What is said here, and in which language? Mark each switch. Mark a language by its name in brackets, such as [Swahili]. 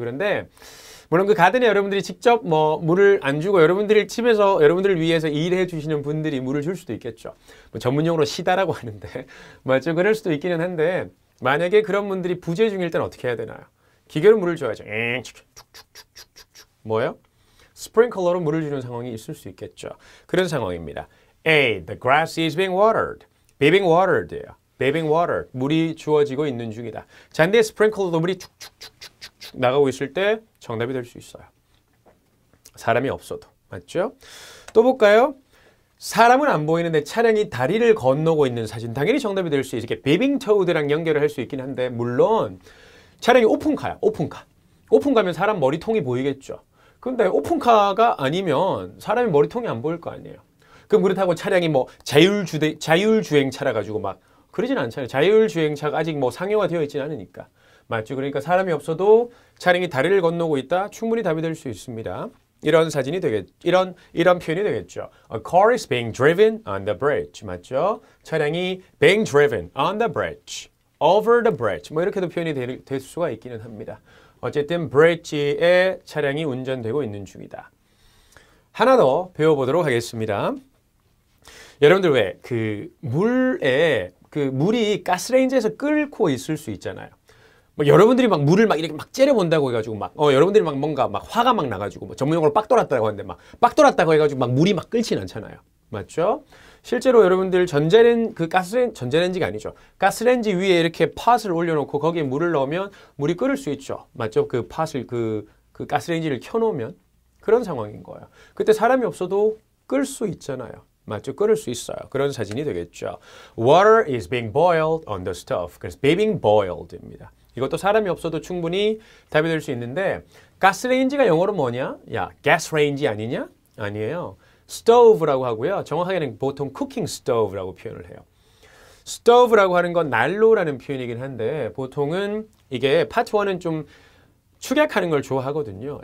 [Korean] 그런데 물론 그 가든에 여러분들이 직접 뭐 물을 안 주고 여러분들이 집에서 여러분들을 위해서 일해 주시는 분들이 물을 줄 수도 있겠죠. 뭐 전문용어로 시다라고 하는데 맞죠? 그럴 수도 있기는 한데 만약에 그런 분들이 부재 중일 때는 어떻게 해야 되나요? 기계로 물을 줘야죠. 뭐예요? 스프링클러로 물을 주는 상황이 있을 수 있겠죠. 그런 상황입니다. A. [English] The grass is being watered. being watered예요. being watered. [Korean] 물이 주어지고 있는 중이다. 잔디에 스프링클러도 물이 축축축축축 나가고 있을 때 정답이 될 수 있어요. 사람이 없어도. 맞죠? 또 볼까요? 사람은 안 보이는데 차량이 다리를 건너고 있는 사진. 당연히 정답이 될 수 있어요. 이렇게 being towed랑 연결을 할 수 있긴 한데 물론 차량이 오픈카야. 오픈카. 오픈카면 사람 머리통이 보이겠죠. 근데 오픈카가 아니면 사람이 머리통이 안 보일 거 아니에요. 그럼 그렇다고 차량이 뭐 자율주행차라 가지고 막 그러진 않잖아요. 자율주행차가 아직 뭐 상용화되어 있지는 않으니까. 맞죠? 그러니까 사람이 없어도 차량이 다리를 건너고 있다. 충분히 답이 될 수 있습니다. 이런 사진이 이런 표현이 되겠죠. [English] A car is being driven on the bridge. [Korean] 맞죠? 차량이 [English] being driven on the bridge. over the bridge. [Korean] 뭐 이렇게도 표현이 될 수가 있기는 합니다. 어쨌든 bridge에 차량이 운전되고 있는 중이다. 하나 더 배워보도록 하겠습니다. 여러분들 왜 그 물에 그 물이 가스레인지에서 끓고 있을 수 있잖아요. 뭐 여러분들이 막 물을 막 이렇게 막 째려본다고 해가지고 막 여러분들이 막 뭔가 막 화가 막 나가지고 뭐 전문용어로 빡 돌았다고 하는데 막 빡 돌았다고 해가지고 막 물이 막 끓진 않잖아요. 맞죠? 실제로 여러분들 전자레인지가 아니죠. 가스레인지 위에 이렇게 팟을 올려놓고 거기에 물을 넣으면 물이 끓을 수 있죠. 맞죠? 그 팟을 그 가스레인지를 켜놓으면 그런 상황인 거예요. 그때 사람이 없어도 끌 수 있잖아요. 맞죠? 끓을 수 있어요. 그런 사진이 되겠죠. [English] Water is being boiled on the stove. [Korean] 그래서 being boiled입니다. 이것도 사람이 없어도 충분히 답이 될 수 있는데 가스레인지가 영어로 뭐냐? 야, 가스레인지 아니냐? 아니에요. stove라고 하고요. 정확하게는 보통 cooking stove라고 표현을 해요. stove라고 하는 건 난로라는 표현이긴 한데 보통은 이게 파트 1은 좀 축약하는 걸 좋아하거든요.